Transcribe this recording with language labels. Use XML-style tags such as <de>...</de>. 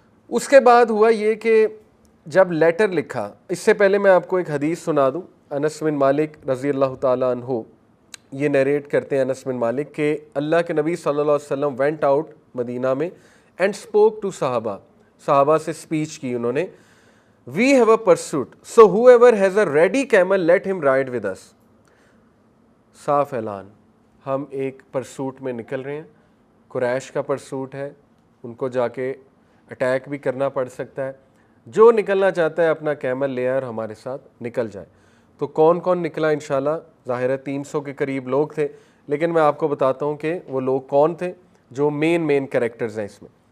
<ur>اس کے بعد ہوا یہ کہ جب لیٹر لکھا, اس سے پہلے میں آپ کو ایک حدیث سنا دوں. انس بن مالک رضی اللہ تعالیٰ عنہ یہ نیریٹ کرتے ہیں, انس بن مالک, کہ اللہ کے نبی صلی اللہ علیہ وسلم</ur> <en>went out</en> <ur>مدینہ میں</ur> <en>and spoke to</en> <ur>صحابہ سے اسپیچ کی انہوں نے.</ur> <en>We have a pursuit, so whoever has a ready camel, let him ride with us.</en> <ur>صاف اعلان, ہم ایک پرسوٹ میں نکل رہے ہیں, قریش کا پرسوٹ ہے, ان کو جا کے اٹیک بھی کرنا پڑ سکتا ہے, جو نکلنا چاہتا ہے اپنا کیمل لے آئے اور ہمارے ساتھ نکل جائے. تو کون کون نکلا انشاءاللہ, ظاہر ہے 300 کے قریب لوگ تھے, لیکن میں آپ کو بتاتا ہوں کہ وہ لوگ کون تھے جو مین کریکٹرز ہیں اس میں.</ur>